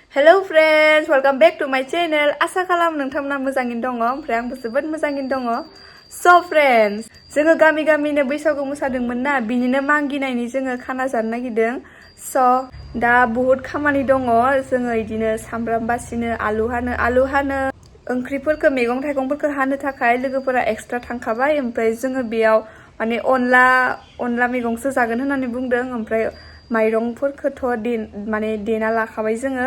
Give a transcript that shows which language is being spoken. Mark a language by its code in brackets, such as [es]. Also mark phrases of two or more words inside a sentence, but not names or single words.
[en] Hello friends, welcome back to my channel. [brx] Asa kalam nोंथांमोना मोजाङैनो दङ ओमफ्राय आंबो जोबोद मोजाङैनो दङ. [en] So friends, [brx] जोङो गामि-गामिनो बैसागु मोसादोंमोन ना बिनिनो मांगिनायनि जोङो खाना जानो नागिरदों. So दा बहुत खामानि दङ. जोङो इदिनो सामब्राम बासिनो, आलु हानो ओंख्रिफोरखौ मैगं-थाइगंफोरखौ हानो थाखाय लोगोफोरा एक्सट्रा थांखाबाय ओमफ्राय जोङो बेयाव माने अनला मैगंसो जागोन होननानै बुंदों ओमफ्राय माइरंफोरखौथ' माने देना लाखाबाय जोङो.